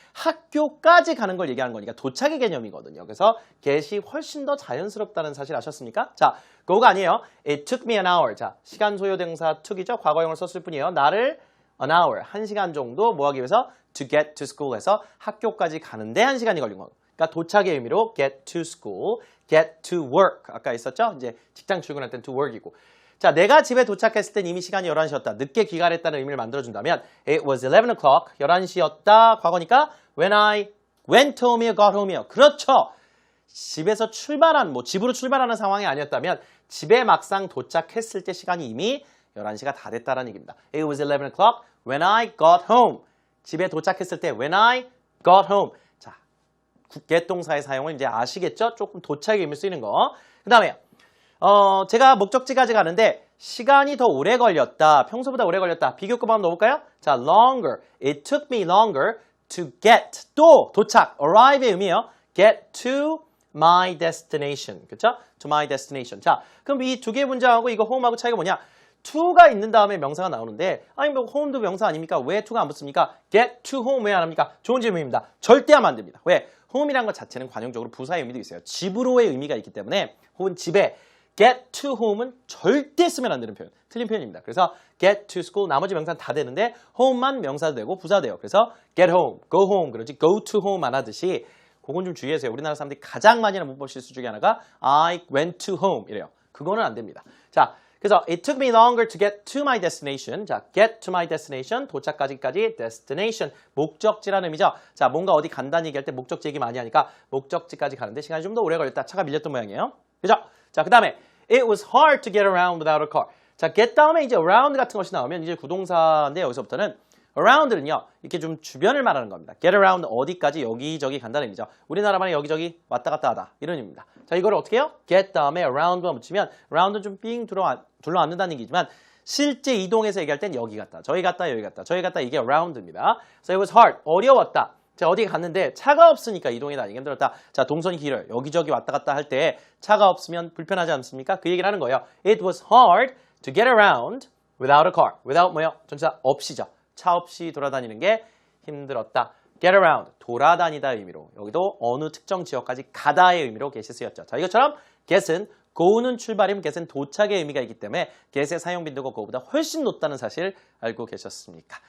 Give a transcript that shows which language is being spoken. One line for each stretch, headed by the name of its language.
Korean: 학교까지 가는 걸 얘기하는 거니까 도착의 개념이거든요. 그래서 get이 훨씬 더 자연스럽다는 사실 아셨습니까? 자, go가 아니에요.
English: It took me an hour.
Korean: 자, 시간 소요 동사 took이죠. 과거형을 썼을 뿐이에요. 나를 an hour, 1시간 정도 뭐 하기 위해서 to get to school에서 학교까지 가는데 1시간이 걸린 거예요. 그러니까 도착의 의미로 get to school, get to work. 아까 있었죠? 이제 직장 출근할 땐 to work이고. 자, 내가 집에 도착했을 땐 이미 시간이 11시였다. 늦게 귀가했다는 의미를 만들어준다면
English: It was 11 o'clock.
Korean: 11시였다. 과거니까 When I went home이요, got home이요. 그렇죠. 집에서 출발한, 집으로 출발하는 상황이 아니었다면 집에 막상 도착했을 때 시간이 이미 11시가 다 됐다는 얘기입니다.
English: It was 11 o'clock when I got home.
Korean: 집에 도착했을 때
English: when I got home.
Korean: 자, get 동사의 사용을 이제 아시겠죠? 조금 도착의 의미를 쓰이는 거. 그 다음에 제가 목적지까지 가는데 시간이 더 오래 걸렸다. 평소보다 오래 걸렸다. 비교급 한번 넣어볼까요?
English: 자, longer. It took me longer to get.
Korean: 또 도착. arrive의 의미예요.
English: get to my destination.
Korean: 그렇죠?
English: to my destination.
Korean: 자, 그럼 이 두 개의 문장하고 이거 home하고 차이가 뭐냐? to가 있는 다음에 명사가 나오는데 아니 뭐 home도 명사 아닙니까? 왜 to가 안 붙습니까? get to home 왜 안 합니까? 좋은 질문입니다. 절대 하면 안 됩니다. 왜? home이라는 것 자체는 관용적으로 부사의 의미도 있어요. 집으로의 의미가 있기 때문에 혹은 집에 get to home은 절대 쓰면 안 되는 표현. 틀린 표현입니다. 그래서 get to school 나머지 명사는 다 되는데 home만 명사도 되고 부사도 돼요. 그래서 get home, go home 그러지 go to home 안 하듯이 그건 좀 주의하세요. 우리나라 사람들이 가장 많이 하는 문법 실수 중에 하나가
English: I went to home
Korean: 이래요. 그거는 안 됩니다. 자, 그래서
English: it took me longer to get to my destination. 자, get to my destination 도착까지까지 destination
Korean: 목적지라는 의미죠. 자, 뭔가 어디 간다는 얘기할 때 목적지 얘기 많이 하니까 목적지까지 가는데 시간이 좀 더 오래 걸렸다. 차가 밀렸던 모양이에요. 그죠? 자, 그 다음에
English: it was hard to get around without a car.
Korean: 자, get 다음에 이제 around 같은 것이 나오면 이제 구동사인데 여기서부터는 around는요, 이렇게 좀 주변을 말하는 겁니다. get around 어디까지 여기저기 간다는 의미죠. 우리나라 말에 여기저기 왔다 갔다 하다 이런 의미입니다. 자, 이걸 어떻게 해요? get 다음에 around만 붙이면 around는 좀 삥 둘러앉는다는 얘기지만 실제 이동해서 얘기할 땐 여기 갔다, 저기 갔다, 여기 갔다, 저기 갔다 이게 around입니다.
English: So it was hard,
Korean: 어려웠다. 자, 어디 갔는데 차가 없으니까 이동해 다니기 힘들었다. 자, 동선이 길어요. 여기저기 왔다 갔다 할 때 차가 없으면 불편하지 않습니까? 그 얘기를 하는 거예요.
English: It was hard to get around without a car.
Korean: without 뭐요? 전치사 없이죠. 차 없이 돌아다니는 게 힘들었다. get around, 돌아다니다 의미로. 여기도 어느 특정 지역까지 가다의 의미로 get이 쓰였죠. 자, 이것처럼 get은 go는 출발이면 get은 도착의 의미가 있기 때문에 get의 사용 빈도가 go보다 훨씬 높다는 사실 알고 계셨습니까?